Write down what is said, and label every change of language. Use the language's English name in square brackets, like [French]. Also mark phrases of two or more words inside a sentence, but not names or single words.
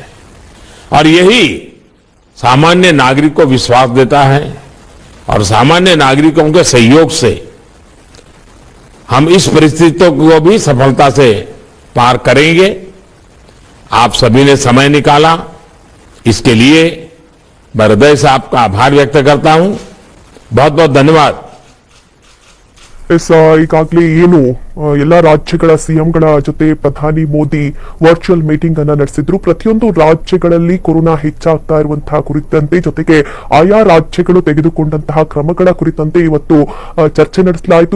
[Hindi] और यही सामान्य नागरिक को विश्वास देता है और सामान्य नागरिकों के सहयोग से हम इस परिस्थितियों को भी सफलता से पार करेंगे। आप सभी ने समय निकाला, इसके लिए मैं हृदय से आपका आभार व्यक्त करता हूं। बहुत बहुत धन्यवाद। [Kannada] ಈಗಾಗಲೇ ಏನು ಎಲ್ಲ ರಾಜ್ಯಗಳ ಸಿಎಂಗಳ ಜೊತೆ ಪ್ರಧಾನಿ ಮೋದಿ [English] virtual meeting [Kannada] ಅನ್ನ ನಡೆಸಿದ್ರು. ಪ್ರತಿಯೊಂದು ರಾಜ್ಯಗಳಲ್ಲಿ ಕೊರೋನಾ ಹೆಚ್ಚಾಗ್ತಾ ಇರುವಂತಹ ಕುರಿತಂತೆ, ಜೊತೆಗೆ ಆಯಾ ರಾಜ್ಯಗಳು ತೆಗೆದುಕೊಂಡಂತಹ ಕ್ರಮಗಳ ಕುರಿತಂತೆ ಇವತ್ತು ಚರ್ಚೆ ನಡೆಸಲಾಯಿತು.